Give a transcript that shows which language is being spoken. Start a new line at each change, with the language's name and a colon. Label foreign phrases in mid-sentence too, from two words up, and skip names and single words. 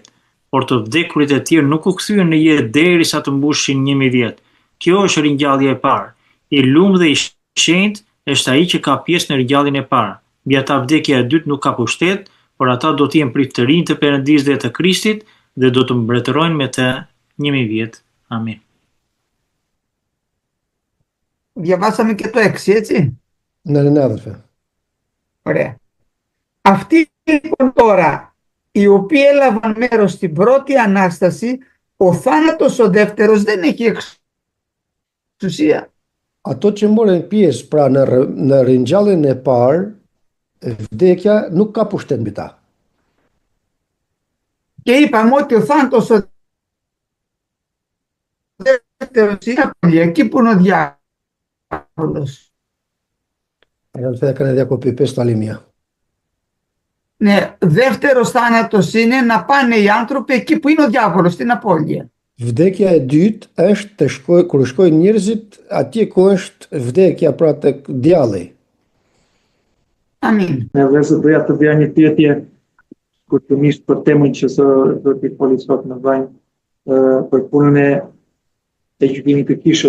Albanian: Por të vdekurit e tjerë nuk u kthyen në jetë derisa të mbushin 1000 vjet. Kjo është ringjallja e parë. I lumë dhe i shenjtë është ai që ka pjesë në ringjalljen e parë. Mbi ata vdekja e dytë nuk ka pushtet, por ata do të jenë pritërinj të Perëndisë dhe të Krishtit dhe do të mbretërojnë me të 1000 vjet. Amin.
Greek: Διαβάσαμε και το 6, έτσι. Ναι, ναι, αδερφέ. Ωραία. Αυτοί λοιπόν τώρα, οι οποίοι έλαβαν μέρος στην πρώτη Ανάσταση, ο θάνατος ο δεύτερος δεν έχει εξουσία.
Albanian: Ato që morën pjesë pra në ringjalljen e parë, vdekja nuk ka pushtet mbi ta.
Greek: Και είπαμε ότι ο θάνατος ο δεύτερος είναι εκεί που είναι ο διάβολος. Αδελφέ, έκανε διακοπή, πες το άλλη μία. Ναι, δεύτερος θάνατος είναι να πάνε οι άνθρωποι εκεί που είναι ο διάβολος, στην απώλεια.
Albanian: Vdekja e dytë është kur shkojnë njerëzit atje ku është vdekja, pra tek djalli. Amin. Edhe se doja të bëja një pyetje kushtimisht për temën që do t'i foli sot në vajnë për punën e gjykimit të kishës.